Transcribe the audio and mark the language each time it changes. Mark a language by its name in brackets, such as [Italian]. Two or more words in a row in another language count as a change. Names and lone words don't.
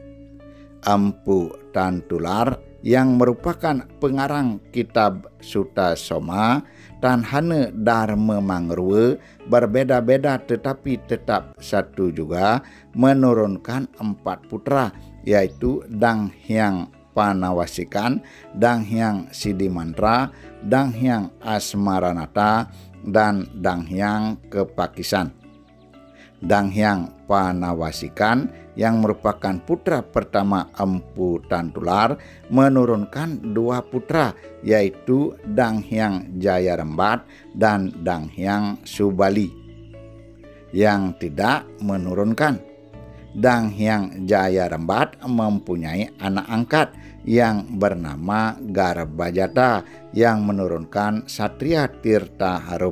[Indonesian] Empu Tantular yang merupakan pengarang kitab Suta Soma dan Hana Dharma Mangrua, berbeda-beda tetapi tetap satu juga, menurunkan 4 putra, yaitu Dang Hyang Panawasikan, Dang Hyang Sidimantra, Dang Hyang Asmaranata, dan Dang Hyang Kepakisan. Dang Hyang Panawasikan yang merupakan putra pertama Empu Tantular menurunkan 2 putra, yaitu Dang Hyang Jayarembat dan Dang Hyang Subali. Yang tidak menurunkan, Dang Hyang Jayarembat mempunyai anak angkat yang bernama Garbajata yang menurunkan Satria Tirta Harum.